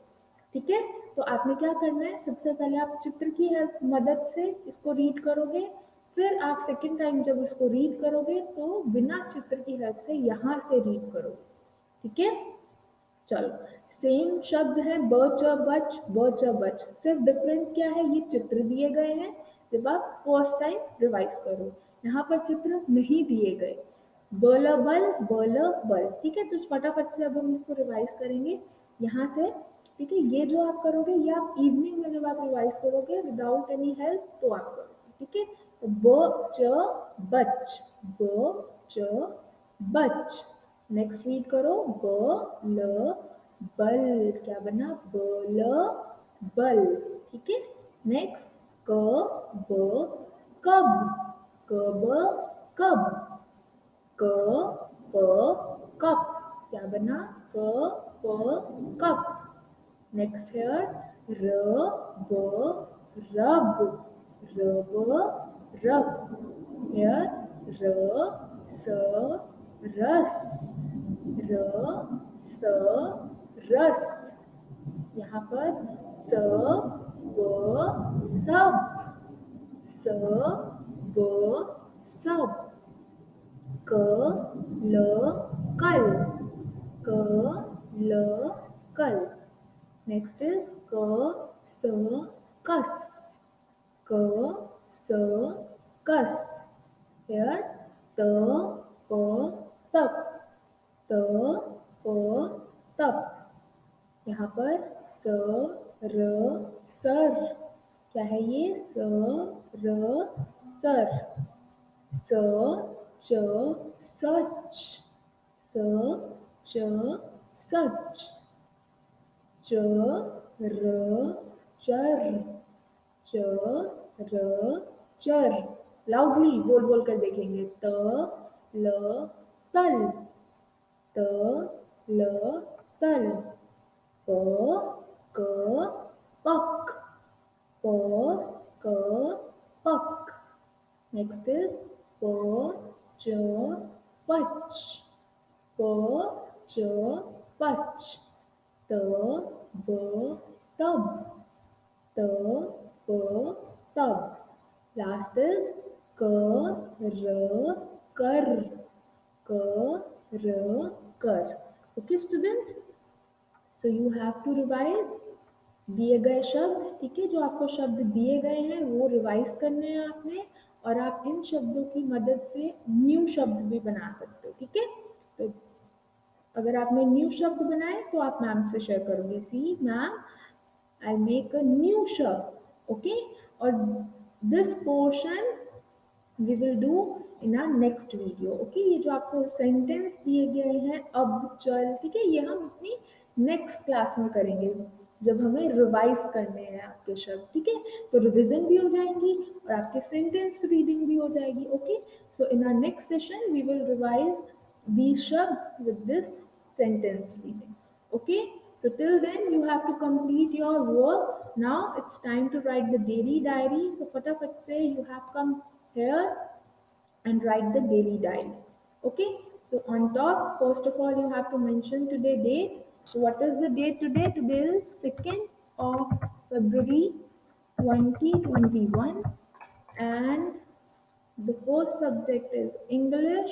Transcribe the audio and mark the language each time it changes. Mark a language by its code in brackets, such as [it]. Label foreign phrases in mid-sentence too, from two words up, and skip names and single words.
[hi] ठीक है, तो आपने क्या करना है? सबसे पहले आप चित्र की हेल्प मदद से इसको रीड करोगे, फिर आप [en] second time [hi] जब उसको रीड करोगे तो बिना चित्र की हेल्प से यहाँ से रीड करोगे। ठीक है, चलो सेम शब्द है ब च बच, ब च बच, सिर्फ डिफरेंस क्या है? ये चित्र दिए गए हैं जब आप [en] first time [hi] रिवाइज करो, यहाँ पर चित्र नहीं दिए गए। बल बल, बल बल। ठीक है, तो फटाफट से अब हम इसको रिवाइज करेंगे। यहाँ से ठीक है, ये जो आप करोगे ये आप इवनिंग में जब आप रिवाइज करोगे [en] without any help [hi] तो आप करोगे, ठीक है। तो ब च बच, ब च बच। नेक्स्ट रीड करो, ब ल बल, क्या बना, ब ल बल, ठीक है। नेक्स्ट, क ब कब, क ब कब, क प कप, क्या बना, क प कप। [en] next here, [hi] र ब रब, र ब रब। हेयर, र स रस, र स रस। यहाँ पर स ब सब, स ब सब। क ल कल, क ल कल। [en] next is [hi] क स कस, क स कस। हेयर, त प तप, त प तप। यहाँ पर स र सर, क्या है ये, स र सर। स च सच, स च सच। च र चर, च र चर। लाउडली बोल बोल कर देखेंगे, त ल तल, त ल तल। प क पक, प क पक। [en] next is [hi] प च पच, प च पच। त ब तब, त ब तब। [en] last is [hi] क र कर, क र कर। [en] okay students, so you have to revise [hi] दिए गए शब्द, ठीक है, जो आपको शब्द दिए गए हैं वो रिवाइज करने हैं आपने, और आप इन शब्दों की मदद से न्यू शब्द भी बना सकते हो, ठीक है। तो अगर आपने न्यू शब्द बनाए तो आप मैम से शेयर करोगे, [en] see ma'am I make a new [hi] शब्द, ओके। [en] और this portion we will do in our next video, okay। [hi] ये जो आपको सेंटेंस दिए गए हैं अब चल, ठीक है, ये हम अपनी [en] next class [hi] में करेंगे जब हमें रिवाइज करने हैं आपके शब्द, ठीक है। तो रिविजन भी हो जाएंगी और आपके [en] sentence reading [hi] भी हो जाएगी, ओके। [en] so in our next session we will revise these शब्द with this sentence reading, okay। So till then you have to complete your work. Now it's time to write the daily diary, so [hi] फटाफट से [en] you have come here and write the daily diary, okay। So on top, first of all, you have to mention today date. So what is the date today? Today is 2nd of February 2021, and the first subject is English.